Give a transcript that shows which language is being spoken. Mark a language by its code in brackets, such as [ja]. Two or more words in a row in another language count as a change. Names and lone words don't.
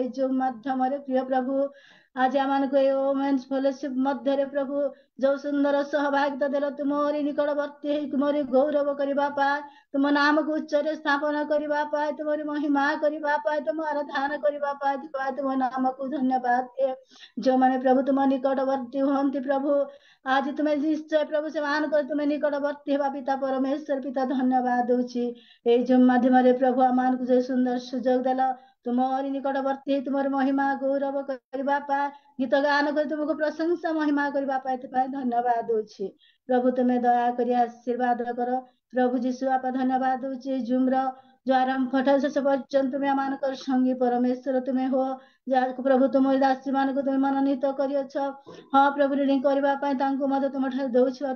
[or] ଏଇ ଯୋଉ ମାଧ୍ୟମରେ ପ୍ରିୟ ପ୍ରଭୁ ଆଜି ଆମମାନଙ୍କୁ এই ଓମେନ୍ସ ଫେଲୋସିପ ମଧ୍ୟରେ ପ୍ରଭୁ ଯୋଉ ସୁନ୍ଦର ସହଭାଗିତା ଦେଲ, ତୁମରି ନିକଟବର୍ତ୍ତୀ ହେଇ ତୁମରି ଗୌରବ କରିବା ପାଇଁ, ତୁମ ନାମକୁ ଉଚ୍ଚରେ ସ୍ଥାପନ କରିବା ପାଇଁ, ତୁମରି ମହିମା କରିବା ପାଇଁ, ତୁମ ଆରାଧନା କରିବା ପାଇଁ ତୁମ ନାମକୁ ଧନ୍ୟବାଦ। ଯେଉଁମାନେ ପ୍ରଭୁ ତୁମ ନିକଟବର୍ତ୍ତୀ ହୁଅନ୍ତି ପ୍ରଭୁ, ଆଜି ତୁମେ ନିଶ୍ଚୟ ପ୍ରଭୁ ସେମାନଙ୍କ ତୁମେ ନିକଟବର୍ତ୍ତୀ ହେବା ପିତା ପରମେଶ୍ୱର ପିତା ଧନ୍ୟବାଦ ଦଉଛି। ଏଇ ଜୁମ ମାଧ୍ୟମେ ପ୍ରଭୁ ଆମାକେ ଯେ ସୁନ୍ଦର ସୁଯୋଗ ଦେଲ ତୁମରି ନିକଟବର୍ତ୍ତୀ ତୁମର ମହିମା ଗୌରବ କରିବା ପାଇଁ, ଗୀତ ଗାନ କରି ତୁମକୁ ପ୍ରଶଂସା ମହିମା କରିବା ପାଇଁ, ଏଥିପାଇଁ ଧନ୍ୟବାଦ ଦଉଛି ପ୍ରଭୁ। ତୁମେ ଦୟାକରି ଆଶୀର୍ବାଦ କର ପ୍ରଭୁ ଯୀଶୁ ବାପା। ଧନ୍ୟବାଦ ଦଉଛି ଜୁମ୍ ର ଯୋଉ ଆରମ୍ଭ ଠାରୁ ଶେଷ ପର୍ଯ୍ୟନ୍ତ ତୁମେ ଆମମାନଙ୍କର ସଙ୍ଗୀ ପରମେଶ୍ୱର ତୁମେ ହୁଅ, ଯାହାକୁ ପ୍ରଭୁ ତୁମ ଦାସୀ ମାନଙ୍କୁ ତୁମେ ମନୋନୀତ କରିଅଛ ହଁ ପ୍ରଭୁ ରିଡିଂ କରିବା ପାଇଁ, ତାଙ୍କୁ ମଧ୍ୟ ତୁମଠାରୁ ଦଉଛ।